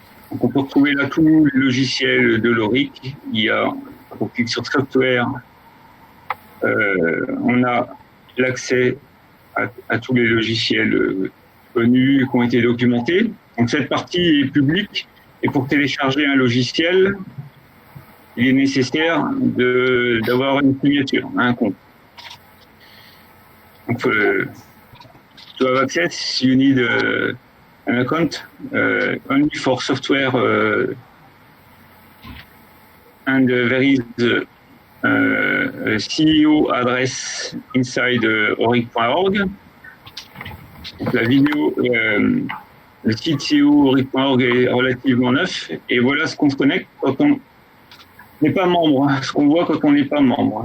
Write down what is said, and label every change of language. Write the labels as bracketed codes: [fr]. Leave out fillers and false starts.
[fr] Donc on peut retrouver là tous les logiciels de l'Auric. On clique sur software, on a l'accès à tous les logiciels connus qui ont été documentés. Donc cette partie est publique et pour télécharger un logiciel, il est nécessaire d'avoir une signature, un compte. [en] Donc, to have access, you need an account only for software, and there is a CEO address inside auric.org. [fr] Donc la vidéo, le site CEO auric.org est relativement neuf, et voilà ce qu'on se connecte quand on n'est pas membre, ce qu'on voit quand on n'est pas membre.